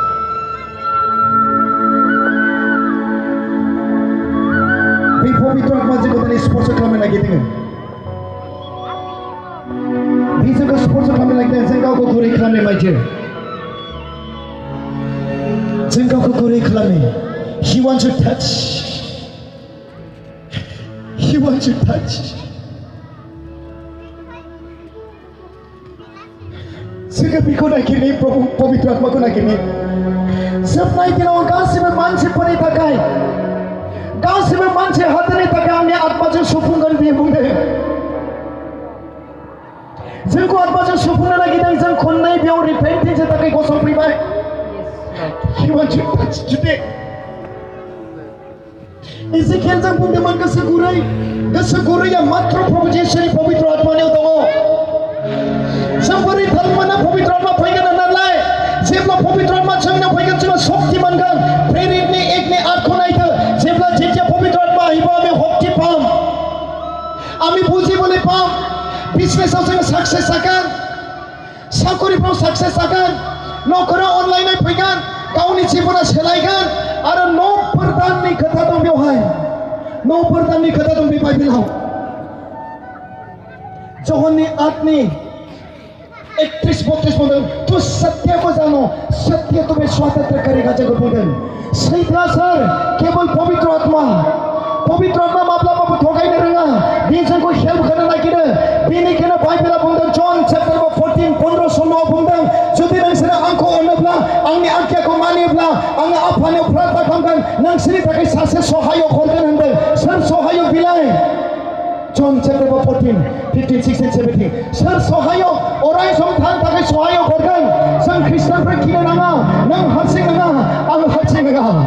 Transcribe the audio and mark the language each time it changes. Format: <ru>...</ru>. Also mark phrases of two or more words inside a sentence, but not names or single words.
<brx>बे पबित्र आत्माजों दिनै स्पर्श खालामनो नागिरदों जोंखौ स्पर्श खालामनो नागिरदों जों गावखौ गुरै खालामनो माइथो जों गावखौ गुरै खालामनो</brx> <en>He wants to touch. He wants to touch.</en> <brx>जोङो बेखौ नागिरनो पबित्र आत्माखौ नागिरनो जोबनाय दिनाव गासिबो मानसिफोरनि थाखाय गासिबो मानसि हादोरनि थाखाय आंनि आत्माजों सुफुंगोन बियो बुंदों जोंखौ आत्माजों सुफुंनो नागिरदों जों खननै बेयाव रिपेन्टेन्सनि थाखाय गसंफैबाय</brx> <en>He wants to touch today.</en> <brx>Ezekiel जों बुंदोंमोन गोसो गुरैया मात्र प्रभु जिसुनि पबित्र आत्मानियाव दङ जों बोरै थाल मोनो पबित्र आत्मा फैगोन होननानै जेब्ला पबित्र आत्मा जोंनाव फैगोन जोङो शक्ति मोनगोन प्रेरितनि एकनि आठखौ नायदो जेब्ला जेथिया पबित्र आत्मा</brx> <as>আহিব আমি শক্তি পাম আমি বুজিবলৈ পাম</as> <brx>बिजनेसाव जोङो साक्सेस जागोन साकरिफ्राव साक्सेस जागोन न'खराव अनलायनाय फैगोन गावनि जिबना सोलायगोन आरो न'फोर दाननि खोथा दं बेवहाय न'फोर दाननि खोथा दं बे बाइबेलाव जहननि 8नि 31-32 बुंदों</brx> <hi>तू सत्य को जानो सत्य तुम्हें स्वतंत्र करेगा</hi> <brx>जगत बुंदों सैथोआ सोर केवल पवित्र आत्मा माब्लाबाबो थगायनो रोङा बे जोंखौ हेल्प होनो नागिरो बेनिखायनो बाइबेला बुंदों जन चैप्टार 14:15-16 बुंदों जुदि नोंसोरो आंखौ अनोब्ला आंनि आज्ञाखौ मानियोब्ला आङो आफानियाव प्रार्थना खालामगोन नोंसोरनि थाखाय सासे सहायक हरगोन होनदों सोर सहायक बिलाय जन चैप्टार 14:15-16-17 सोर सहायक अराय सम थानो थाखाय सहायक हरगोन जों ख्रिस्टानफोर गिनो नाङा नों हारसिं नङा आं हारसिं नङा</brx>